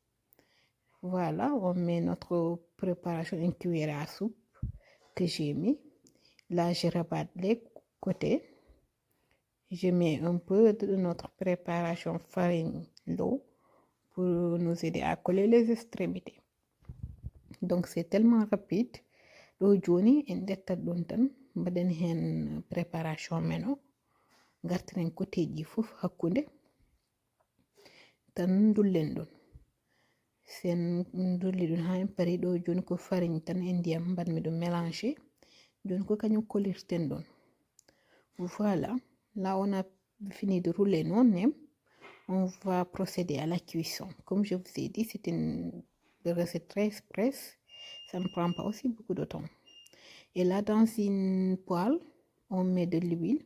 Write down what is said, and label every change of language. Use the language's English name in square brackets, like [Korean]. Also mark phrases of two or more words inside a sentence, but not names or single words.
[French] Voilà, on met notre préparation, une cuillère à soupe que j'ai mis. Là je rabatte les côtés. Je mets un peu de notre préparation farine d'eau pour nous aider à coller les extrémités. Donc c'est tellement rapide. [Fula] Do joni en detta ɗum tan mbaɗen hen préparation meno gartiren côté ji fof hakkunde tan dullen ɗum. Sen dulli ɗum ha en pari ɗo joni ko farine tan e ndiyam mbaɗmi ɗum mélanger. Joni ko kañum kolirten ɗum. [French] Voilà, là on a fini de rouler nos nems. On va procéder à la cuisson. Comme je vous ai dit, c'est une recette très express. Ça ne prend pas aussi beaucoup de temps. Et là, dans une poêle, on met de l'huile.